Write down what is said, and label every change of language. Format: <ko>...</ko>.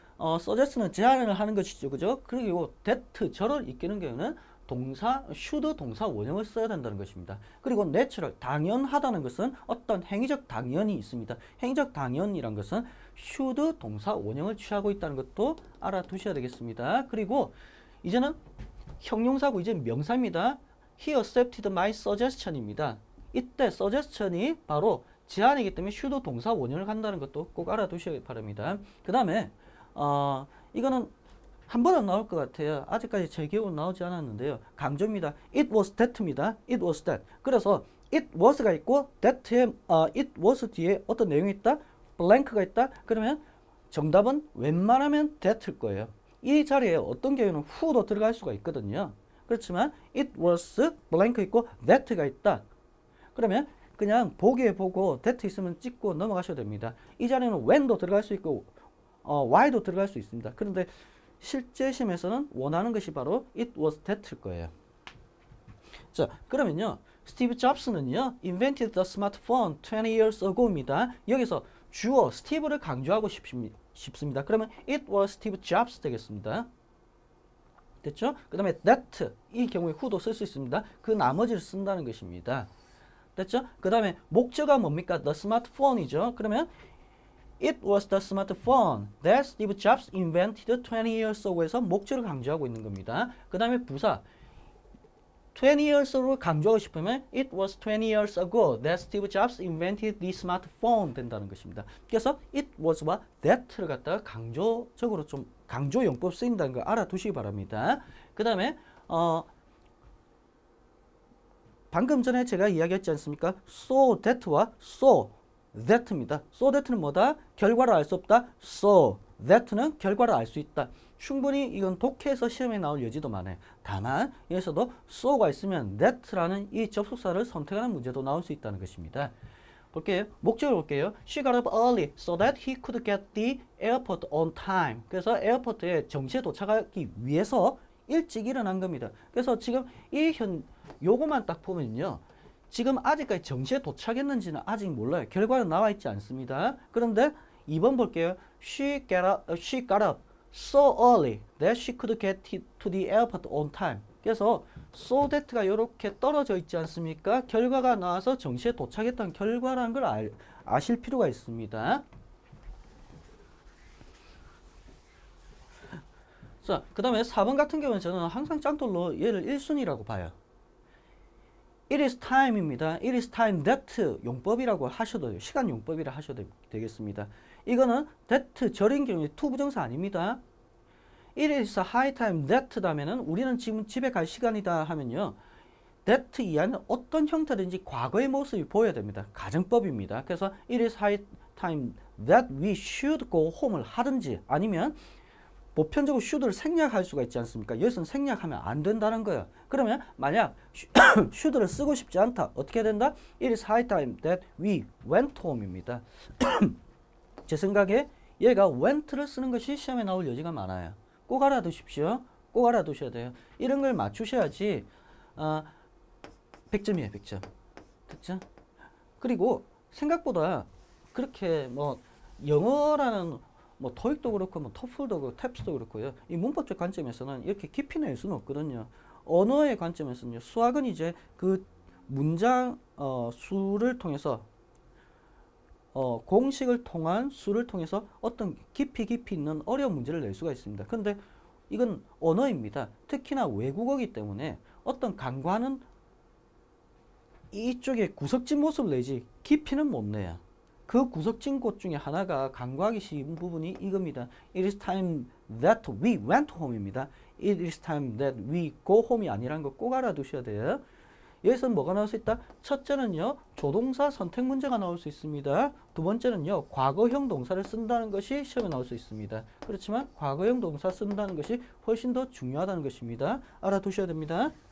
<ko>suggest는 제안을 하는 것이죠. 그죠? 그리고 that 절을 이끄는 경우는 동사, should 동사 원형을 써야 된다는 것입니다. 그리고 natural, 당연하다는 것은 어떤 행위적 당연이 있습니다. 행위적 당연이란 것은 should 동사 원형을 취하고 있다는 것도 알아두셔야 되겠습니다. 그리고 이제는 형용사고 이제 명사입니다.</ko> <en>He accepted my suggestion입니다.</en> <ko>이때 suggestion이 바로 제안이기 때문에 should 동사 원형을 한다는 것도 꼭 알아두셔야 바랍니다. 그 다음에 이거는 한 번은 나올 것 같아요. 아직까지 제 기억은 나오지 않았는데요. 강조입니다.</ko> <en>It was that입니다. It was that.</en> <ko>그래서 it was가 있고 that에 it was 뒤에 어떤 내용이 있다? blank가 있다? 그러면 정답은 웬만하면 that일 거예요. 이 자리에 어떤 경우에는 who도 들어갈 수가 있거든요. 그렇지만 it was blank 있고 that가 있다. 그러면 그냥 보기에 보고 that 있으면 찍고 넘어가셔도 됩니다. 이 자리에는 when도 들어갈 수 있고 why도 들어갈 수 있습니다. 그런데 실제 시험에서는 원하는 것이 바로 it was that일 거예요. 자, 그러면요,</ko> <en>스티브 잡스는요, invented the smartphone 20 years ago입니다.</en> <ko>여기서 주어 스티브를 강조하고 싶습니다. 그러면</ko> <en>it was Steve Jobs</en> <ko>되겠습니다. 됐죠? 그 다음에 that, 이 경우에 who도 쓸 수 있습니다. 그 나머지를 쓴다는 것입니다. 됐죠? 그 다음에 목적어가 뭡니까?</ko> <en>the smartphone이죠.</en> <ko>그러면</ko> <en>It was the smartphone that Steve Jobs invented 20 years ago에서</en> <ko>목적을 강조하고 있는 겁니다. 그 다음에 부사 20 years로 강조하고 싶으면</ko> <en>It was 20 years ago that Steve Jobs invented the smartphone</en> <ko>된다는 것입니다. 그래서 It was와 that를 갖다가 강조적으로 좀 강조용법 쓰인다는 걸 알아두시기 바랍니다. 그 다음에 방금 전에 제가 이야기했지 않습니까? So that와 so that입니다. So that는 뭐다? 결과를 알 수 없다. So that는 결과를 알 수 있다. 충분히 이건 독해에서 시험에 나올 여지도 많아요. 다만 여기서도 so가 있으면 that라는 이 접속사를 선택하는 문제도 나올 수 있다는 것입니다. 볼게요. 목적을 볼게요.</ko> <en>She got up early so that he could get the airport on time.</en> <ko>그래서 에어포트에 정시에 도착하기 위해서 일찍 일어난 겁니다. 그래서 지금 요거만 딱 보면요. 지금 아직까지 정시에 도착했는지는 아직 몰라요. 결과는 나와 있지 않습니다. 그런데 2번 볼게요.</ko> <en>She got up so early that she could get to the airport on time.</en> <ko>그래서 so that가 이렇게 떨어져 있지 않습니까? 결과가 나와서 정시에 도착했던 결과라는 걸 아실 필요가 있습니다. 자, 그 다음에 4번 같은 경우는 저는 항상 짱돌로 얘를 1순위라고 봐요.</ko> <en>It is time입니다. It is time that</en> <ko>용법이라고 하셔도 돼요. 시간 용법이라 하셔도 되겠습니다. 이거는 that 절인 경우에 to 부정사 아닙니다.</ko> <en>It is a high time that</en> <ko>다면은 우리는 지금 집에 갈 시간이다 하면요. that 이하는 어떤 형태든지 과거의 모습이 보여야 됩니다. 가정법입니다. 그래서</ko> <en>it is high time that we should go home을</en> <ko>하든지 아니면 보편적으로 should를 생략할 수가 있지 않습니까? 여기서는 생략하면 안 된다는 거예요. 그러면 만약 should를 쓰고 싶지 않다. 어떻게 된다?</ko> <en>It is high time that we went home입니다.</en> <ko>제 생각에 얘가 went를 쓰는 것이 시험에 나올 여지가 많아요. 꼭 알아두십시오. 꼭 알아두셔야 돼요. 이런 걸 맞추셔야지 100점이에요. 100점. 됐죠? 그리고 생각보다 그렇게 뭐 영어라는 뭐 토익도 그렇고 뭐 토플도 그렇고 탭스도 그렇고요. 이 문법적 관점에서는 이렇게 깊이 낼 수는 없거든요. 언어의 관점에서는요. 수학은 이제 그 문장 수를 통해서 공식을 통한 수를 통해서 어떤 깊이 있는 어려운 문제를 낼 수가 있습니다. 그런데 이건 언어입니다. 특히나 외국어이기 때문에 어떤 강과는 이쪽에 구석진 모습을 내지 깊이는 못 내요. 그 구석진 곳 중에 하나가 간과하기 쉬운 부분이 이겁니다.</ko> <en>It is time that we went home입니다. It is time that we go home이</en> <ko>아니라는 거 꼭 알아두셔야 돼요. 여기서 뭐가 나올 수 있다? 첫째는요. 조동사 선택 문제가 나올 수 있습니다. 두 번째는요. 과거형 동사를 쓴다는 것이 시험에 나올 수 있습니다. 그렇지만 과거형 동사 쓴다는 것이 훨씬 더 중요하다는 것입니다. 알아두셔야 됩니다.</ko>